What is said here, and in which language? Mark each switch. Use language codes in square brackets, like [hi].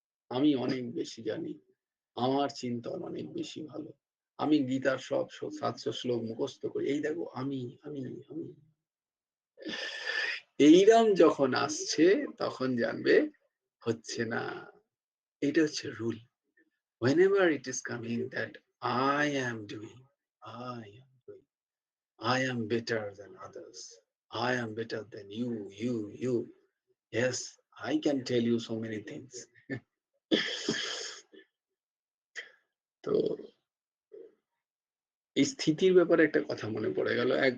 [bn] আমি অনেক বেশি জানি, আমার চিন্তন অনেক বেশি ভালো, আমি গীতার সব 700 শ্লোক মুখস্থ করি, এই দেখো আমি আমি আমি। এইরাম যখন আসছে তখন জানবে হচ্ছে না, এটা হচ্ছে rule. [en] Whenever it is coming that I am doing, I am better than others, I am better than you. Yes, I can tell you so many things. [bn] তো এই স্থিতির ব্যাপারে একটা কথা মনে পড়ে গেল।